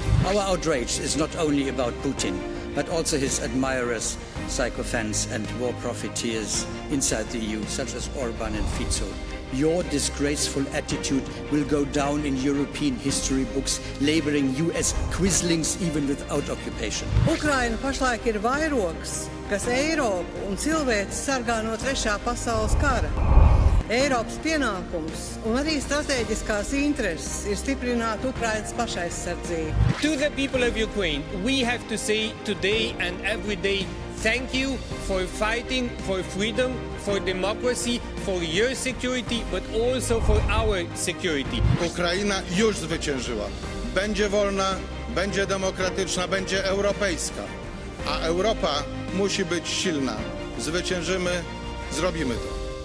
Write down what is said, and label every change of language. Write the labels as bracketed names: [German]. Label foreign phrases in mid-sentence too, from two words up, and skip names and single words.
[English] Our outrage is not only about Putin, but also his admirers, sycophants and war profiteers inside the EU, such as Orban and Fico. Your disgraceful attitude will go down in European history books, labeling you as Quislings even without occupation. [Latvian] Ukraina pašlaik ir vairogs, kas Eiropu un cilvēci sargā no Trešā pasaules kara. Eiropas pienākums un arī strateģiskās intereses ir stiprināt Ukrainas pašaizsardzību. [English] To the people of Ukraine, we have to say today and every day, thank you for fighting for freedom, for democracy, for your security, but also for our security. [Polish] Ukraina już zwyciężyła. Będzie wolna, będzie demokratyczna, będzie europejska. A Europa musi być silna. Zwyciężymy, zrobimy to.